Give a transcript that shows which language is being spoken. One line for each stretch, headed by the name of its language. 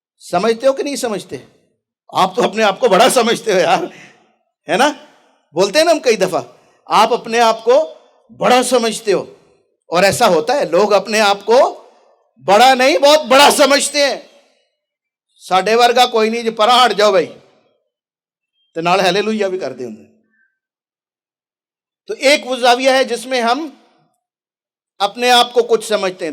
Urdu: سمجھتے ہو کہ نہیں سمجھتے؟ آپ تو اپنے آپ کو بڑا سمجھتے ہو یار، ہے نا؟ بولتے ہیں نا ہم کئی دفعہ، آپ اپنے آپ کو بڑا سمجھتے ہو. اور ایسا ہوتا ہے، لوگ اپنے آپ کو بڑا نہیں بہت بڑا سمجھتے ہیں.
Punjabi: ساڈے ورگا کوئی نہیں جو پرا ہٹ جاؤ بھائی تے نال ہیلیلویا بھی کر دے ہوں.
Urdu: تو ایک وہ زاویہ ہے جس میں ہم اپنے آپ کو کچھ سمجھتے ہیں.